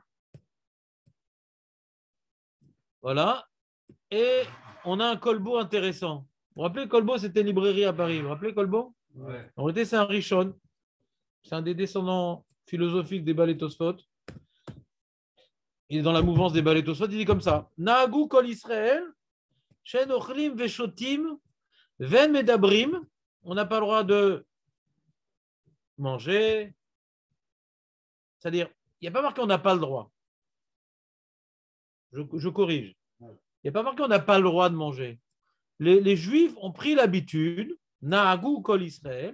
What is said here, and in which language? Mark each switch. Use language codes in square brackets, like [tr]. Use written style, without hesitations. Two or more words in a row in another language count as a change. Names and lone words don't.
[fr] Voilà. Et on a un Kolbo intéressant. Vous vous rappelez, Kolbo, c'était une librairie à Paris. Vous vous rappelez, Kolbo? Ouais. En réalité, c'est un Rishon. C'est un des descendants philosophiques des [he] בעלי תוספות. [fr] Il est dans la mouvance des [he] בעלי תוספות. [fr] Il dit comme ça. [he] נהגו כל ישראל, שאין אוכלים ושותים, ואין מדברים. [fr] On n'a pas le droit de manger. C'est-à-dire, il n'y a pas marqué on n'a pas le droit. Je corrige. Il n'y a pas marqué on n'a pas le droit de manger. Les Juifs ont pris l'habitude, [he] נהגו כל ישראל.